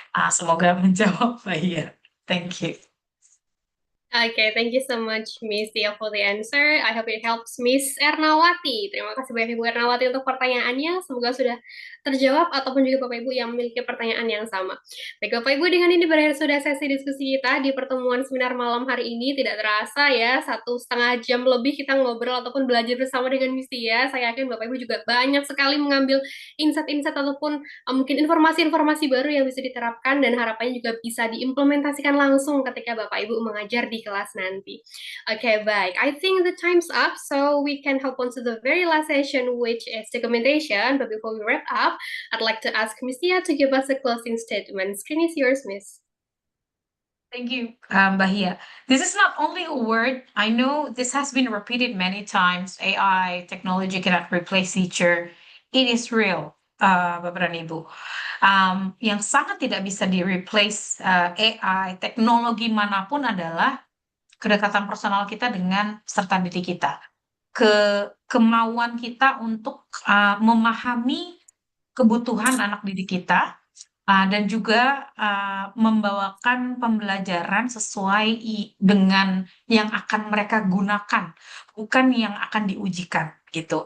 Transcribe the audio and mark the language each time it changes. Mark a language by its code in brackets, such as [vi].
[id] Semoga menjawab Mbak Iya. [en] Thank you. Okay, thank you so much, Miss Tia, for the answer. I hope it helps Miss Ernawati. [id] Terima kasih banyak Ibu Ernawati untuk pertanyaannya. Semoga sudah terjawab ataupun juga Bapak Ibu yang memiliki pertanyaan yang sama. Baik, Bapak Ibu, dengan ini berakhir sudah sesi diskusi kita di pertemuan seminar malam hari ini. Tidak terasa ya, 1,5 jam lebih kita ngobrol ataupun belajar bersama dengan Miss Tia. Saya yakin Bapak Ibu juga banyak sekali mengambil insight-insight ataupun mungkin informasi-informasi baru yang bisa diterapkan dan harapannya juga bisa diimplementasikan langsung ketika Bapak Ibu mengajar di kelas nanti. Okay, baik. [en] I think the time's up, so we can hop on to the very last session, which is documentation. But before we wrap up, I'd like to ask Miss Tia to give us a closing statement. Screen is yours, Miss. Thank you, Bahia. This is not only a word. I know this has been repeated many times. AI, technology cannot replace teacher. It is real, [id] Bapak dan Ibu. Yang sangat tidak bisa di-replace AI, teknologi manapun adalah kedekatan personal kita dengan peserta didik kita. Kemauan kita untuk memahami kebutuhan anak didik kita, dan juga membawakan pembelajaran sesuai dengan yang akan mereka gunakan, bukan yang akan diujikan gitu.